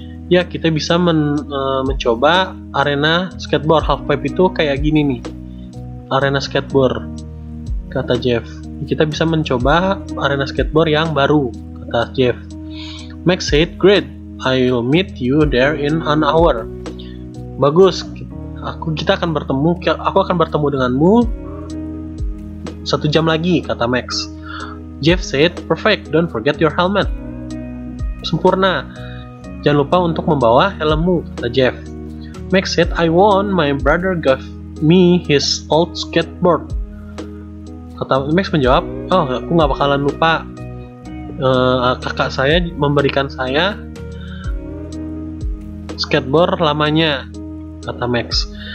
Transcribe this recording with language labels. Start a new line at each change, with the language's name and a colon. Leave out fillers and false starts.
Indonesian: Ya, kita bisa mencoba arena skateboard. Half pipe itu kayak gini nih, arena skateboard, kata Jeff. Kita bisa mencoba arena skateboard yang baru, kata Jeff.
English: Max said, "Great, I'll meet you there in an hour."
Indonesian: Bagus, kita akan bertemu. Aku akan bertemu denganmu 1 jam lagi, kata Max.
English: Jeff said, "Perfect, don't forget your helmet."
Indonesian: Sempurna. Jangan lupa untuk membawa helmmu, kata Jeff.
English: Max said, "I won. My brother gave me his old skateboard."
Indonesian: Kata Max menjawab, "Oh, aku nggak bakalan lupa. Kakak saya memberikan saya skateboard lamanya," kata Max.